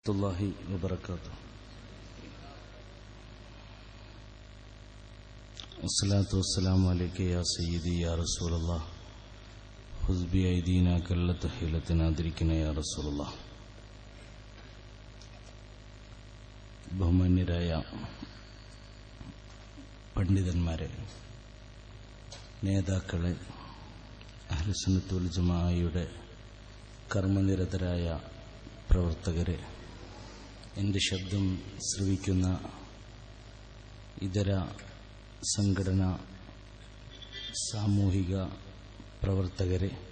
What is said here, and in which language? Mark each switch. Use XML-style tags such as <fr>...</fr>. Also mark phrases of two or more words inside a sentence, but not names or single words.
<ar>الله وبركاته. والصلاة والسلام عليك يا سيدي يا رسول الله. خذ بأيدينا كلة حيلتنا أدركنا يا رسول الله.</ar> <ml>ബഹുമാന്യരായ പണ്ഡിതന്മാരെ, നേതാക്കളെ,</ml> <ar>أهل السنة والجماعة</ar> <ml>കർമ്മനിരതരായ പ്രവർത്തകരെ, എൻ്റെ ശബ്ദം ശ്രവിക്കുന്ന ഇതര സംഘടനാ സാമൂഹിക പ്രവർത്തകരെ,</ml>